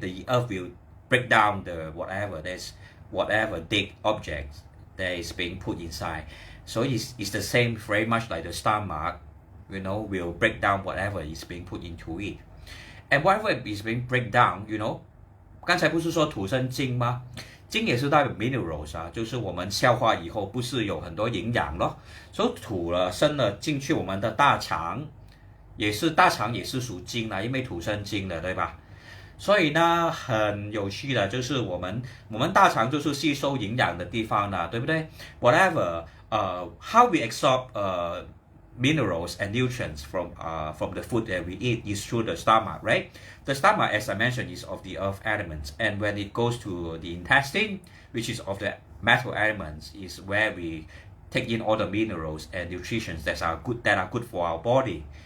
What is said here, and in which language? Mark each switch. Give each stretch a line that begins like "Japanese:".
English: The earth will break down whatever dead object that is being put inside. So it's the same, very much like the stomach, will break down whatever is being put into it. And whatever is being break down,
Chinese: 刚才不是说土生金吗？金也是代表 minerals 啊，就是我们消化以后不是有很多营养咯，所以土了生了进去我们的大肠，大肠也是属金啦，因为土生金的，对吧？所以呢，很有趣的，就是我们大肠就是吸收营养的地方啦，对不对
English: ？Whatever, how we absorb minerals and nutrients from the food that we eat is through the stomach, right? The stomach, as I mentioned, is of the earth elements, and when it goes to the intestine, which is of the metal elements, is where we take in all the minerals and nutrients that are good for our body.